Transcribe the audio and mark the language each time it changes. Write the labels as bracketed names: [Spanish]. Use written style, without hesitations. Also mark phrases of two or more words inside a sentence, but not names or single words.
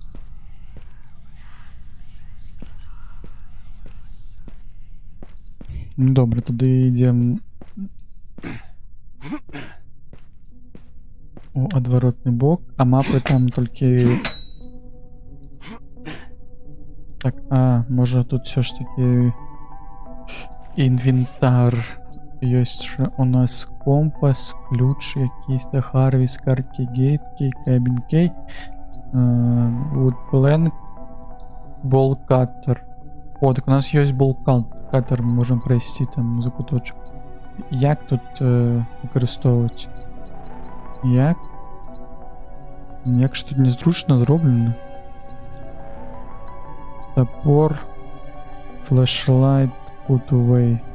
[Belarusian] Добра, тады ідзем у адваротны бок, а мапы там толькі... [Ukrainian] Так, можа тут все ж таки інвентар. [Belarusian] Ёсць у нас компас, ключ якийсь-то, Харвіс, Каркі, Гейткей, Кабін Кей, Вудпленк, Болкаттер. О, так у нас ёсць Болкаттер, мы можем пройсці там за куточек. Як тут выкарыстоўваць? Як? Як ж тут незручна зроблена? Топор, флешлайт, [English] put away.